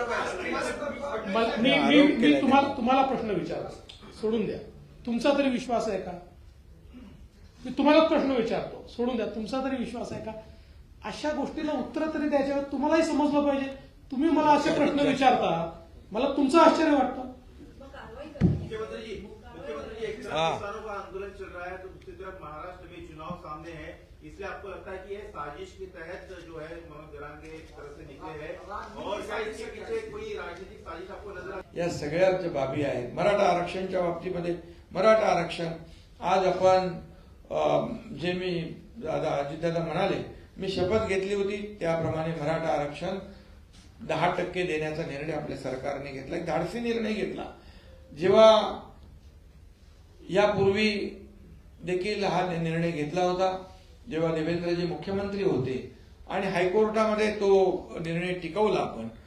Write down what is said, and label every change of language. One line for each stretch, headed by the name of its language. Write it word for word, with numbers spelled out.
Marathi: मी तुम्हाला प्रश्न विचारतो, सोडून द्या, तुमचा तरी विश्वास आहे का? मी तुम्हाला प्रश्न विचारतो, सोडून द्या, तुमचा तरी विश्वास आहे का? अशा गोष्टीला उत्तर तरी द्यायच्या तुम्हालाही समजलं पाहिजे. तुम्ही मला असे प्रश्न विचारता मला तुमचं आश्चर्य वाटतं.
Hindi: मुख्यमंत्री मुख्यमंत्री एक लाख किसानों का आंदोलन चल रहा है तो दूसरी तरफ महाराष्ट्र में चुनाव सामने है, इसलिए आपको लगता है कि ये साजिश के तहत जो है मनोज जरांगे तरफ से निकले है और क्या इसके पीछे कोई राजनीतिक साजिश आपको नजर आ?
Marathi: या सगळ्याच बाबी आहेत मराठा आरक्षणच्या बाबतीमध्ये. मराठा आरक्षण आज आपण अं, जे मी दादा अजितदादा म्हणाले, मी शपथ घेतली होती त्याप्रमाणे मराठा आरक्षण दहा टक्के देण्याचा निर्णय आपल्या सरकारने घेतला. एक धाडसी निर्णय घेतला. जेव्हा यापूर्वी देखील हा निर्णय घेतला होता, जेव्हा देवेंद्रजी मुख्यमंत्री होते, आणि हायकोर्टामध्ये तो निर्णय टिकवला आपण.